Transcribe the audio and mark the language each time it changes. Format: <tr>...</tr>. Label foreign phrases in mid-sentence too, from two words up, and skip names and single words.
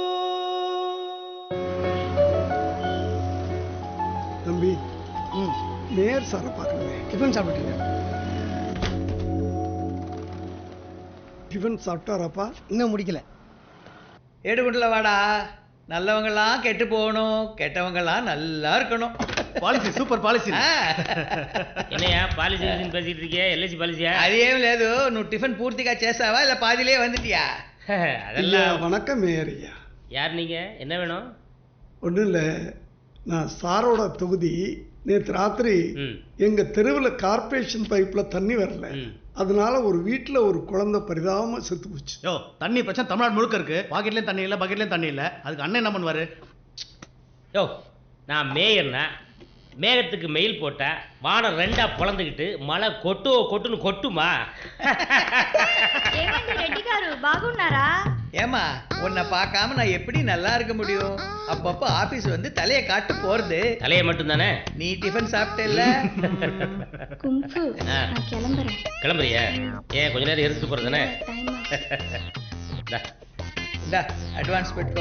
<ta>தம்பி, சாரை பார்க்கணுமே. டிஃபன் சாப்பிட்டீங்க? டிஃபன் சாப்பிட்டாராப்பா? இன்னும் முடிக்கல. ஏடுகுண்டல வாடா. நல்லவங்கெல்லாம் கெட்டு போகணும், கெட்டவங்கெல்லாம் நல்லா இருக்கணும்.</ta> <en>Policy super policy.</en> <ta>என்னையா பாலிசி பேசிட்டு இருக்கியா? எல்ஐசி பாலிசியா?</ta> <te>అదేం లేదు. నువ్వు టిఫిన్ పూర్తిగా చేసావా</te> <ta>இல்ல பாதியிலே வந்துட்டியா? அதெல்லாம் வணக்கம் மேயர் ஐயா. யார் நீங்க? என்ன வேணும்? ஒன்றும் இல்லை, நான் சாரோட தொகுதி. நேற்று ராத்திரி எங்க தெருவில் கார்பரேஷன் பைப்ல தண்ணி வரல, அதனால ஒரு வீட்டில் ஒரு குழந்தை பரிதாபமா செத்து போச்சு. யோ, தண்ணி பிரச்சனை தமிழ்நாடு முழுக்க இருக்கு. பாக்கெட்லயும் தண்ணி இல்லை, பக்கெட்லயும் தண்ணி இல்லை. அதுக்கு அண்ணன் என்ன பண்ணுவாரு? யோ, நான் மேயர்னா மேகத்துக்கு மெயில் போட்டா வானம் ரெண்டா பொழந்துக்கிட்டு மழை கொட்டுன்னு கொட்டுமா?</ta> <te>రెడ్డి గారు బాగున్నారా?</te> <ta>ஏமா உன்னை பார்க்காம நான் எப்படி நல்லா இருக்க முடியும்? அப்பப்போ ஆபீஸ் வந்து தலையை காட்டு போறது. தலையை மட்டும் தானே? நீ டிஃபன் சாப்பிட்டேல்ல? கும்ஃபு நான் கிளம்புறேன். கிளம்புறியா? ஏன் கொஞ்ச நேரம் எரிச்சு போறதுதானே? இந்தா அட்வான்ஸ் பெட்டுக்கோ.</ta>